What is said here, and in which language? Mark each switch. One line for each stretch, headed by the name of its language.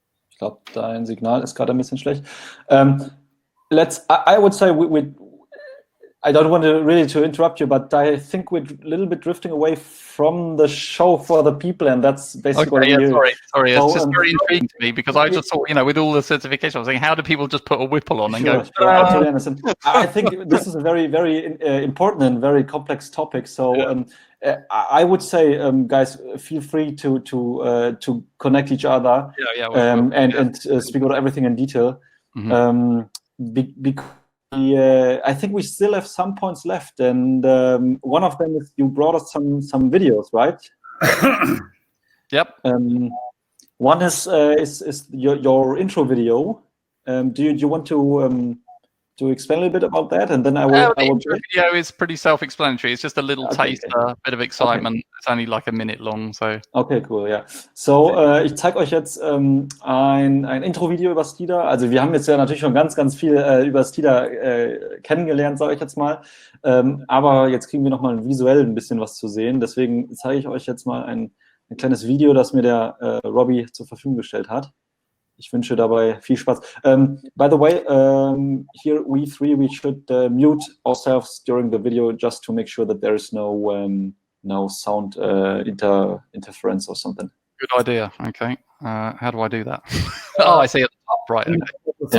German: Ich glaube, dein Signal ist gerade ein bisschen schlecht.
English: I would say I don't want to really interrupt you, but I think we're a little bit drifting away from the show for the people, and that's basically sorry. It's just very intriguing to me because I just thought, with all the certification, I was saying, how do people just put a Whipple on and go? I totally understand. I think this is a very, very important and very complex topic. So I would say, guys, feel free to connect each other and speak about everything in detail. Because I think we still have some points left, and one of them is you brought us some videos, right? One is your intro video. Do you want to explain a little bit about that, and then I will. The intro video is pretty self-explanatory. It's just a little taster, a bit of excitement. It's only like a minute long, so. Okay, cool, ja.
German: So, ich zeige euch jetzt ein Intro-Video über Steeda. Also wir haben jetzt ja natürlich schon ganz, ganz viel über Steeda kennengelernt, sage ich jetzt mal. Aber jetzt kriegen wir nochmal visuell ein bisschen was zu sehen. Deswegen zeige ich euch jetzt mal ein kleines Video, das mir der Robbie zur Verfügung gestellt hat. Ich wünsche dabei viel Spaß.
English: By the way, here we should mute ourselves during the video just to make sure that there is no sound interference or something. Good idea. Okay. How do I do that? Oh, I see at the top. Right. Okay.